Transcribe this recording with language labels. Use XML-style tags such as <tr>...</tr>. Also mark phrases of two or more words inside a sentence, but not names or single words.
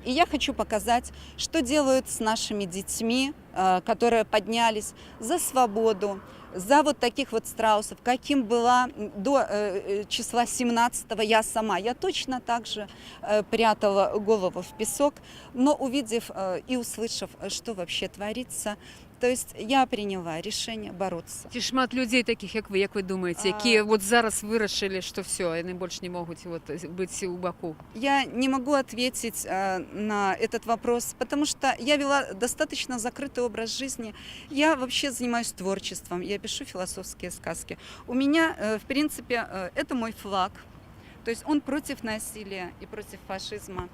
<ru>И я хочу показать, что делают с нашими детьми, которые поднялись за свободу, за вот таких вот страусов, каким была до числа 17-го я сама. Я точно так же прятала голову в песок, но увидев и услышав, что вообще творится, то есть я приняла решение бороться.</ru> <uk>Ці шмат людей таких, як ви думаєте, які вот зараз вирішили, що все, вони більше не можуть вот бути у Баку?</uk> <ru>Я не могу ответить на этот вопрос, потому что я вела достаточно закрытый образ жизни. Я вообще занимаюсь творчеством, я пишу философские сказки. У меня, в принципе, это мой флаг, то есть он против насилия и против фашизма.</ru>